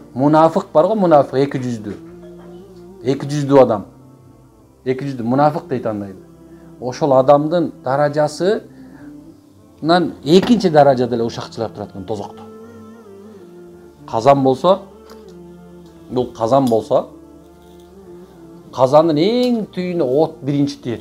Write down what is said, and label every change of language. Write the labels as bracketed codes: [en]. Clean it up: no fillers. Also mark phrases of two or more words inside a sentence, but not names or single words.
[ky] Мунафык бар го, мунафык эки жүздүү адам. [kk] Екі жүзді мұнафық дейді андайды. [ky] Ошол адамдын даражасынан экинчи даражада эле ушакчылар турат экен тозокто. Казан болсо, бул казан болсо, казандын эң түйүнө от биринчи тиет.